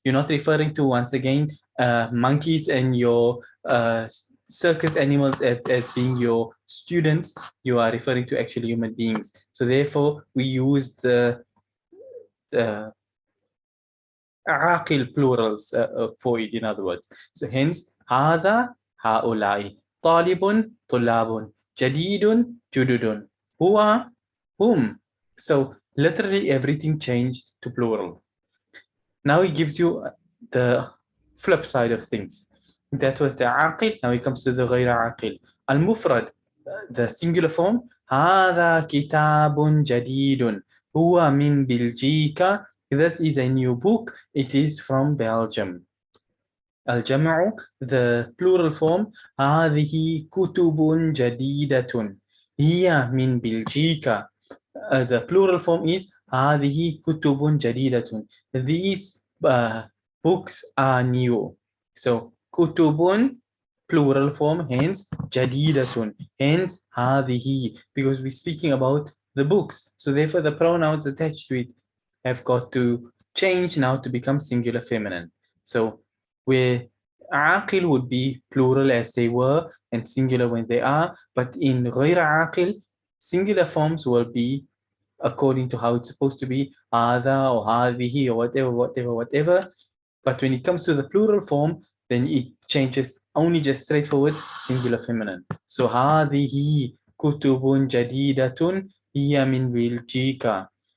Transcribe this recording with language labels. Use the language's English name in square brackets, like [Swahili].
[English] You're not referring to, once again, monkeys and your circus animals as being your students. You are referring to actually human beings. So therefore, we use the aaqil plurals for it, in other words. So hence, [Arabic] هذا هؤلاء طالب طلاب جديد جدد هو [English] whom. So literally everything changed to plural. Now he gives you the flip side of things. That was the aaqil. Now he comes to the ghayr aaqil. Al-mufrad, the singular form. [Arabic] هذا كتاب جديد هو من بلجيكا. [English] This is a new book. It is from Belgium. [Arabic] الجمع, [English] the plural form. [Arabic] هذه كتب جديدة هي من بلجيكا. [English] The plural form is [Arabic] هذه كتب جديدة. [English] These books are new. So كتب plural form, hence جديدة, hence هذه, because we're speaking about the books. So therefore the pronouns attached to it have got to change now to become singular feminine. So where aaqil would be plural as they were and singular when they are, but in ghayr aaqil, singular forms will be according to how it's supposed to be, هذا or هذه or whatever. But when it comes to the plural form, then it changes only just straightforward singular feminine. So [Arabic] هذه كتب جديدة هي من بلجيكا.